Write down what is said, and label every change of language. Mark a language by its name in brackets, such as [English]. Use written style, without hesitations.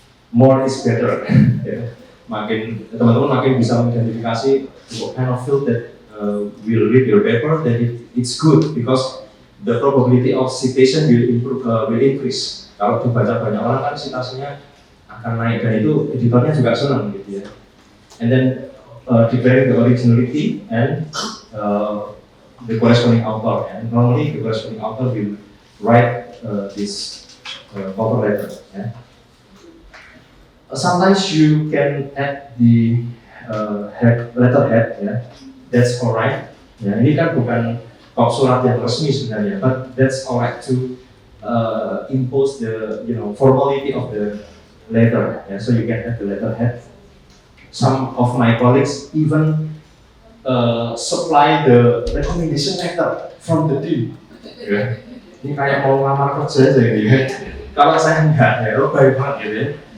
[English] More is better. Yeah. [Indonesian] Teman-teman makin bisa mengidentifikasi [English] what kind of field that will read your paper, then it's good because the probability of citation will increase. [Indonesian] Kalau dibaca banyak orang kan citasinya akan naik, dan itu editornya juga senang gitu ya. [English] And then declaring the originality and the corresponding author. And normally the corresponding author will write this cover letter. Yeah. Sometimes you can add the letterhead, [Indonesian] ya. [English] That's alright. [Indonesian] Ya, ini kan bukan kop surat yang resmi sebenarnya, [English] but that's alright to impose the formality of the letter. Yeah, so you can add the letterhead. Some of my colleagues even supply the recommendation letter from the team. Yeah. [Indonesian] Ini kayak mau ngelamar kerja aja gitu ya. Kalau saya enggak, ya baik banget gitu ya.